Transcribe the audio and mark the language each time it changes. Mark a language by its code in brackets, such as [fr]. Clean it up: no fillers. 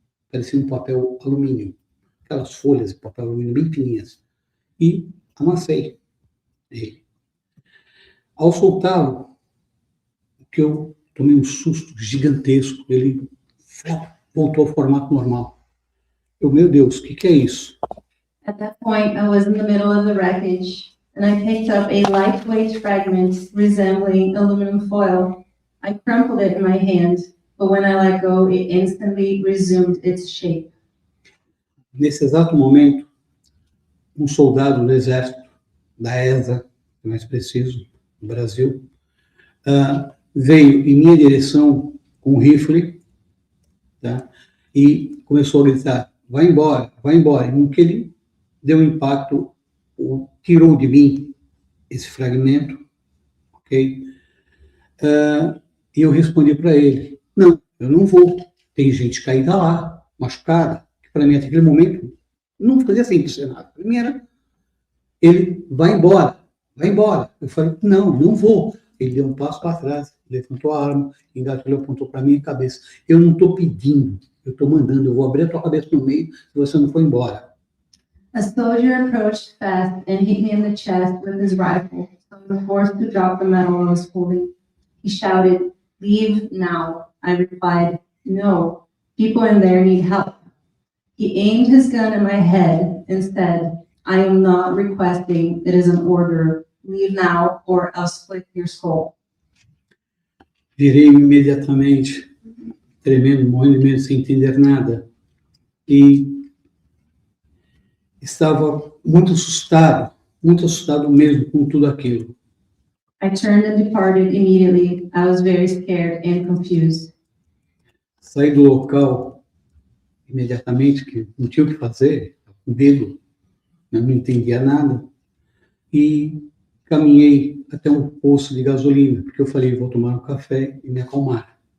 [pt] Parecia um papel alumínio, aquelas folhas de papel alumínio bem fininhas. E amassei ele. Ao soltá-lo, que eu tomei um susto gigantesco, ele voltou ao formato normal. Meu Deus, o que é isso? [en] At that point, I was in the middle of the wreckage, and I picked up a lightweight fragment resembling aluminum foil. I crumpled it in my hand, but when I let go, it instantly resumed its shape. [pt] Nesse exato momento, um soldado do exército, da ESA, mais preciso, no Brasil, veio em minha direção com um rifle, tá? E começou a gritar, vai embora, vai embora. E no que ele deu um impacto, tirou de mim esse fragmento, ok? E eu respondi para ele, não, eu não vou. Tem gente caída lá, machucada, que para mim, naquele momento, não fazia sentido nada. Para mim era, ele vai embora, vai embora. Eu falei, não, não vou. Ele deu um passo para trás, levantou a arma, engatilhou, apontou para minha cabeça. Eu não estou pedindo, eu estou mandando, eu vou abrir a tua cabeça no meio se você não for embora. [en] A soldier approached fast and hit me in the chest with his rifle, so I was forced to drop the metal I was holding. He shouted, "Leave now." I replied, "No, people in there need help." He aimed his gun at my head and said, "I am not requesting, it is an order. Leave now or I'll split your skull." [pt] Virei imediatamente, tremendo, morrendo de medo, sem entender nada. E estava muito assustado mesmo com tudo aquilo. [en] I turned and departed immediately. I was very scared and confused. [pt] Saí do local imediatamente, que não tinha o que fazer, com medo, eu não entendia nada, e caminhei até um posto de gasolina, porque eu falei, vou tomar um café e me acalmar.